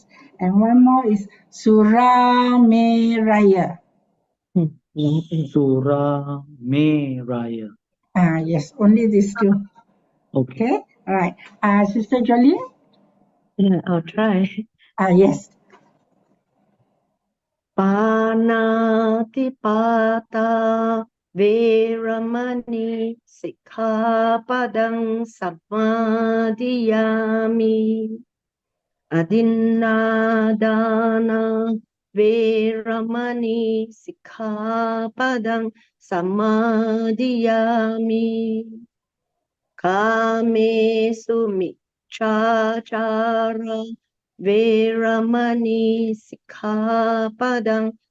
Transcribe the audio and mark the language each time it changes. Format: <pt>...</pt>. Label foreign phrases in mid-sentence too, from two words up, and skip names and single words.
<en>And one more is Surameraya. Surameraya. Yes, only these two. Okay. All right. Sister Jolene? Yeah, I'll try. Yes.</en> <pi>Panatipata Veramani Sikkhapadang Samadhiyami Adinadana Veramani Sikkhapadang Samadhiyami Kamesu Michachara Veramani Sikkhapadang</pi>